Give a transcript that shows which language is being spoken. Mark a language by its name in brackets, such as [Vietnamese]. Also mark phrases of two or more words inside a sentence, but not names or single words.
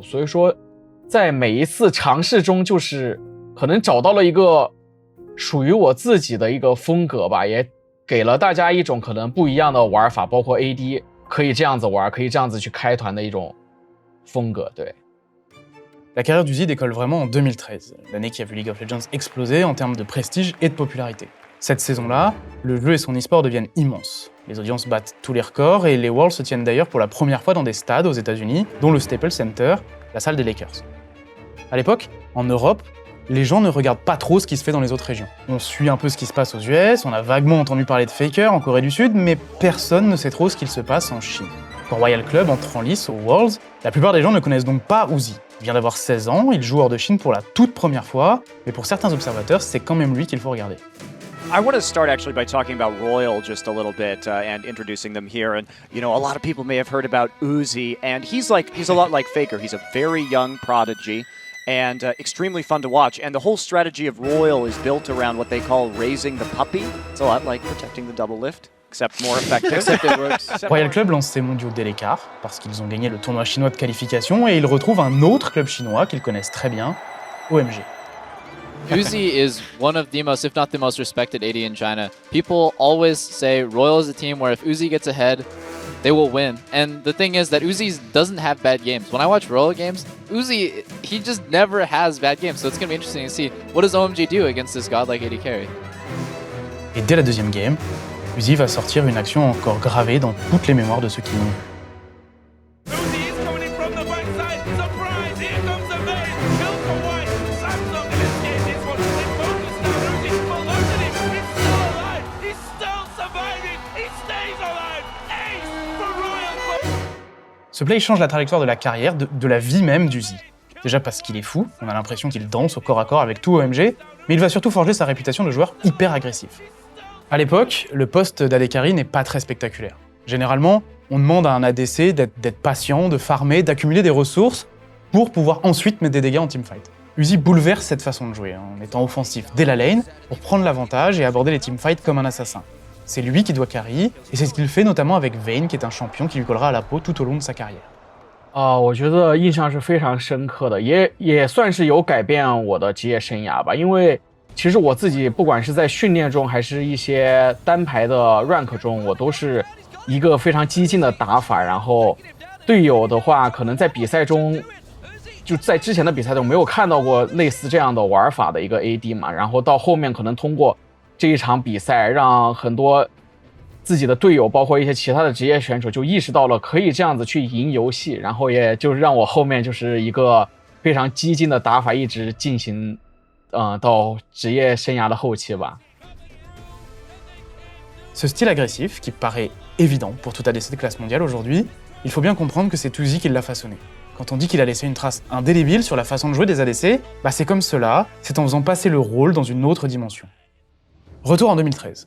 [Chinese] 所以说，在每一次尝试中，就是可能找到了一个属于我自己的一个风格吧，也给了大家一种可能不一样的玩法，包括 AD 可以这样子玩，可以这样子去开团的一种风格，对。 [French] La carrière d'Uzi décolle vraiment en 2013, l'année qui a vu League of Legends exploser en termes de prestige et de popularité. Cette saison-là, le jeu et son e-sport deviennent immenses. Les audiences battent tous les records et les Worlds se tiennent d'ailleurs pour la première fois dans des stades aux États-Unis, dont le Staples Center, la salle des Lakers. À l'époque, en Europe, les gens ne regardent pas trop ce qui se fait dans les autres régions. On suit un peu ce qui se passe aux US, on a vaguement entendu parler de Faker en Corée du Sud, mais personne ne sait trop ce qu'il se passe en Chine. Quand Royal Club entre en lice aux Worlds, la plupart des gens ne connaissent donc pas Uzi. Il vient d'avoir 16 ans, il joue hors de Chine pour la toute première fois, mais pour certains observateurs, c'est quand même lui qu'il faut regarder. [English] I want to start actually by talking about Royal just a little bit and introducing them here. And, you know, a lot of people may have heard about Uzi, and he's a lot like Faker. He's a very young prodigy and extremely fun to watch. And the whole strategy of Royal is built around what they call raising the puppy. It's a lot like protecting the double lift, except more effective. Except it works. [French] Royal Club lance ses mondiaux dès l'écart, parce qu'ils ont gagné le tournoi chinois de qualification, et ils retrouvent un autre club chinois qu'ils connaissent très bien, OMG. [English] Uzi is one of the most, if not the most respected AD in China. People always say Royal is a team where if Uzi gets ahead, they will win. And the thing is that Uzi doesn't have bad games. When I watch Royal games, Uzi, he just never has bad games. So it's going to be interesting to see what does OMG do against this godlike AD carry. [French] Et dès la deuxième game, Uzi va sortir une action encore gravée dans toutes les mémoires de ceux qui l'ont vu. [English] Uzi is coming in from the backside. Surprise! Here comes the bait. Kill for White. Sun's not going to escape this one. They focus down Uzi. But look at him. He's still alive. He's still surviving. He stays alive. Ace for Royal Club. [French] Ce play change la trajectoire de la carrière, de la vie même d'Uzi. Déjà parce qu'il est fou, on a l'impression qu'il danse au corps à corps avec tout OMG, mais il va surtout forger sa réputation de joueur hyper agressif. À l'époque, le poste d' [English] AD Carry [French] n'est pas très spectaculaire. Généralement, on demande à un ADC d'être patient, de farmer, d'accumuler des ressources pour pouvoir ensuite mettre des dégâts en teamfight. Uzi bouleverse cette façon de jouer, en étant offensif dès la lane, pour prendre l'avantage et aborder les teamfights comme un assassin. C'est lui qui doit carry, et c'est ce qu'il fait notamment avec Vayne, qui est un champion qui lui collera à la peau tout au long de sa carrière. [Chinese] 我觉得印象是非常深刻的，也算是有改变我的职业生涯吧。因为其实我自己不管是在训练中，还是一些单排的 rank 中，我都是一个非常激进的打法。然后队友的话，可能在比赛中，就在之前的比赛中没有看到过类似这样的玩法的一个 AD 嘛。然后到后面可能通过这一场比赛，让很多自己的队友，包括一些其他的职业选手，就意识到了可以这样子去赢游戏，然后也就是让我后面就是一个非常激进的打法一直进行，到职业生涯的后期吧。 [French] Ce style agressif, qui paraît évident pour tout ADC de classe mondiale aujourd'hui, il faut bien comprendre que c'est Uzi qui l'a façonné. Quand on dit qu'il a laissé une trace indélébile sur la façon de jouer des ADC, bah c'est comme cela, c'est en faisant passer le rôle dans une autre dimension. Retour en 2013.